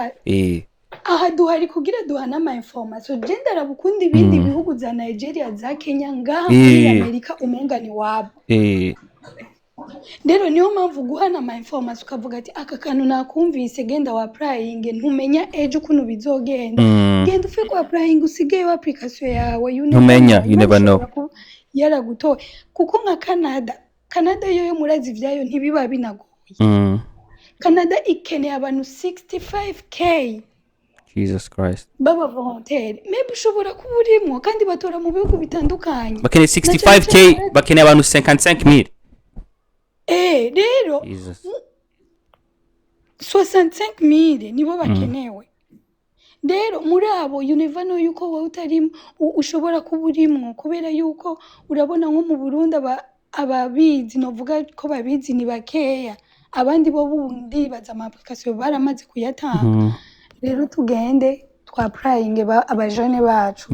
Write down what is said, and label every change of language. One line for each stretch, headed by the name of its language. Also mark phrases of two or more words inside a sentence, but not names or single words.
Rundi: aha duhari kugira duhana ama information gendera bukundi ibindi bihugu za Nigeria za Kenya ngaha muri Amerika umenga ni wabo rero niyo mpamvu guhana ama information ukavuga ati aka kantu nakumvise genda wa applying ntumenya ejo kuno bizogenda genda ufe kwa applying usigaye wa application yawe you
English: never know
Rundi: yaragutoye kuko nka Canada yo murazi vyayo ntibiba binagoye Canada ikeneye abantu 65k Jesus Christ baba volontaire maybe ushobora kuburimo kandi batora mu bihugu bitandukanye bakeneye 65k bakeneye abantu 55,000 rero 65,000 nibo bakenewe rero muri abo
English: you never know
Rundi: yuko wowe utarimo ushobora kuburimwo kubera yuko urabona nko mu Burundi ababizi novuga ko babizi ni bakeya abandi bo bundi baza ama application baramaze kuyatanga rero tugende twapraying abajone bacu